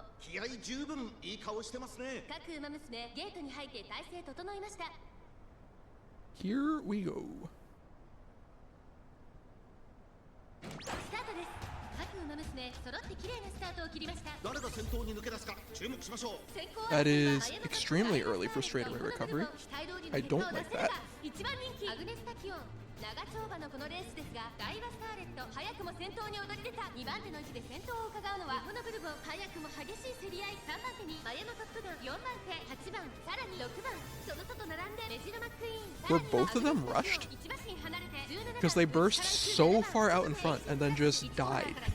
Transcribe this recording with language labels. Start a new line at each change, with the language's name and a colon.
Japanese: 気合十分、いい顔してますね。各馬娘ゲートに入って体勢整いました。
English: Here we go.
Japanese: スタートです。各馬娘揃って綺麗なスタートを切りました。誰が先頭に抜け出すか注目しましょう。
English: That is extremely early for straightaway recovery. I don't like that.
Japanese: 1番人気アグネスタキオン。長丁場のこのレースですが、ダイワスターレット早くも先頭に躍り出た。 2番手の位置で先頭を伺うのはこのブルボン。早くも激しい競り合い。 3番手にマヤのトップガン、4番手8番、さらに6番、その外並んでメジロマックイーン。
English: Were both of them rushed? Because they burst so far out in front and then just died.